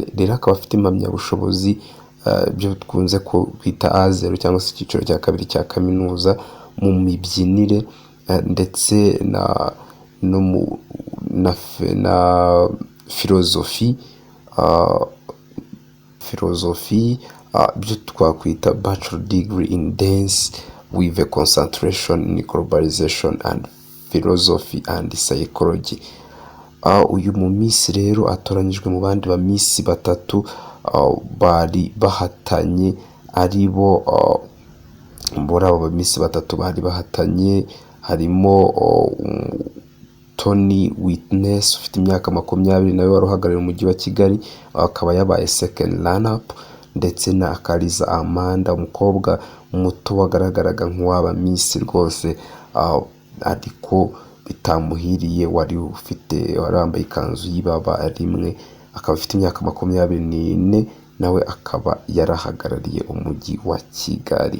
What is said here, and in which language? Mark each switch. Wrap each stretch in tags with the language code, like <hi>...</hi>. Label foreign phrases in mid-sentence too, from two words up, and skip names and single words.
<rw>Rero akaba afite impamyabushobozi byo twunze kwita A0 cyangwa se icyiciro cya 2 cya kaminuza mu mibyinire ndetse na filozofi byo twakwita</rw> <en>bachelor degree in dance with a concentration in globalization and philosophy and psychology.</en> <rw>Uyu mu Miss rero atoranyijwe mu bandi ba Miss batatu bari bahatanye, aribo muri abo ba Miss batatu bari bahatanye harimo Tony Witness ufite imyaka 20 nawe wari uhagarariye umujyi wa Kigali, akaba yabaye</rw> <en>second runner-up,</en> <rw>ndetse na Kariza Amanda, umukobwa muto wagaragaraga nk'uwaba Miss rwose ariko bitamuhiriye, wari wambaye ikanzu y'ibaba rimwe, akaba afite imyaka 24 nawe akaba yarahagarariye umujyi wa Kigali.</rw>